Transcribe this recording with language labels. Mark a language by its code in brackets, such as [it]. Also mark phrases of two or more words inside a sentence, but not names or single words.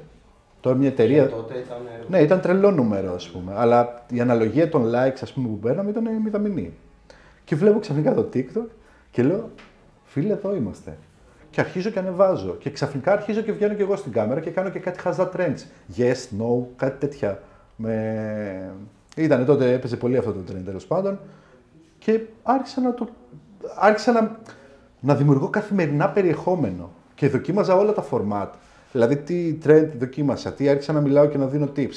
[el] Τώρα μια εταιρεία. Τότε ήταν... Ναι, ήταν τρελό νούμερο, ας πούμε. Αλλά η αναλογία των likes, ας πούμε, που παίρναμε ήταν μηδαμινή. Και βλέπω ξαφνικά το TikTok και λέω, φίλε, εδώ είμαστε. Και αρχίζω και ανεβάζω. Και ξαφνικά αρχίζω και βγαίνω και εγώ στην κάμερα και κάνω και κάτι χαζά trends. [en] Yes, no, [el] κάτι τέτοια. Ήτανε τότε, έπαιζε πολύ αυτό το trend τέλος πάντων. Και άρχισα να δημιουργώ καθημερινά περιεχόμενο. Και δοκίμαζα όλα τα format. Δηλαδή, τι trend δοκίμασα, τι άρχισα να μιλάω και να δίνω tips.